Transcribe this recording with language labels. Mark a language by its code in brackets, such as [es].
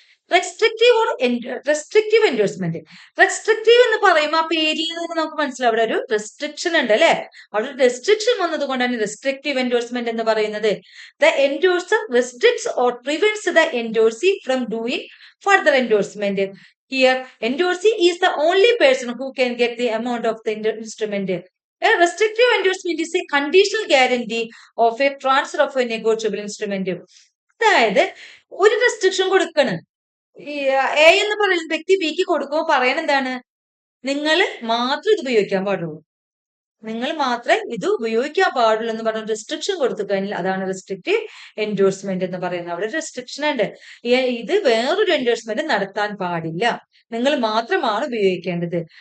[ml] Restrictive endorsement. Restrictive എന്ന് പറയുമ്പോൾ ആ പേരിൽ നിന്ന് നമുക്ക് മനസ്സിലാവും അവിടെ ഒരു റെസ്ട്രിക്ഷൻ ഉണ്ട് അല്ലെ. അവിടെ റെസ്ട്രിക്ഷൻ വന്നത് കൊണ്ടാണ് റെസ്ട്രിക്റ്റീവ് എൻഡോഴ്സ്മെന്റ് എന്ന് പറയുന്നത്. [en] The endorser restricts or prevents the endorsee from doing further endorsement. Here, endorsee is the only person who can get the amount of the instrument. A restrictive endorsement is a conditional guarantee of a transfer of a negotiable instrument. [ml] അതായത് ഒരു restriction കൊടുക്കണം. A എന്ന് പറയുന്ന വ്യക്തി ബിക്ക് കൊടുക്കുമ്പോൾ പറയണ എന്താണ്? നിങ്ങൾ മാത്രം ഇത് ഉപയോഗിക്കാൻ പാടുള്ളൂ, നിങ്ങൾ മാത്രമേ ഇത് ഉപയോഗിക്കാൻ പാടുള്ളൂ എന്ന് പറഞ്ഞ റെസ്ട്രിക്ഷൻ കൊടുത്തു കഴിഞ്ഞാൽ അതാണ് റെസ്ട്രിക്റ്റീവ് എൻഡോഴ്സ്മെന്റ് എന്ന് പറയുന്നത്. അവിടെ റെസ്ട്രിക്ഷൻ ഉണ്ട്, ഇത് വേറൊരു എൻഡോഴ്സ്മെന്റ് നടത്താൻ പാടില്ല, നിങ്ങൾ മാത്രമാണ് ഉപയോഗിക്കേണ്ടത്.